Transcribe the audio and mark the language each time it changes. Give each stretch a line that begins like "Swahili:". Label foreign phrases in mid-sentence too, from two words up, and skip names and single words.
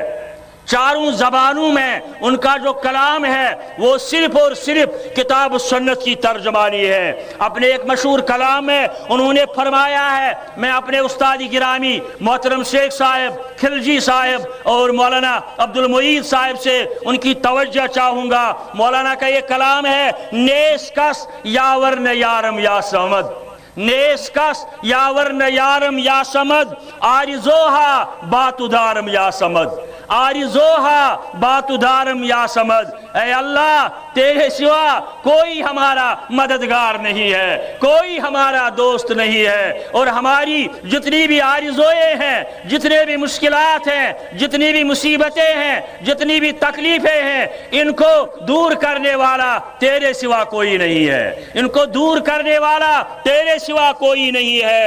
Urdu: چاروں زبانوں میں ان کا جو کلام ہے وہ صرف اور صرف کتاب و سنت کی ترجمانی ہے. اپنے ایک مشہور کلام میں انہوں نے فرمایا ہے، میں اپنے استاد گرامی محترم شیخ صاحب خلجی صاحب اور مولانا عبد المعید صاحب سے ان کی توجہ چاہوں گا. مولانا کا یہ کلام ہے،
Persian: نیس کس یاور نہ یارم یا سمد، نیس کس یاور نہ یارم یا سمد، آرزوہا باتو دارم یا سمد، آرزوہا باتو دارم یا سمد.
Urdu: اے اللہ تیرے سوا کوئی ہمارا مددگار نہیں ہے، کوئی ہمارا دوست نہیں ہے، اور ہماری جتنی بھی آرزوئیں ہیں، جتنے بھی مشکلات ہیں، جتنی بھی مصیبتیں ہیں، جتنی بھی تکلیفیں ہیں، ان کو دور کرنے والا تیرے سوا کوئی نہیں ہے، ان کو دور کرنے والا تیرے سوا کوئی نہیں ہے.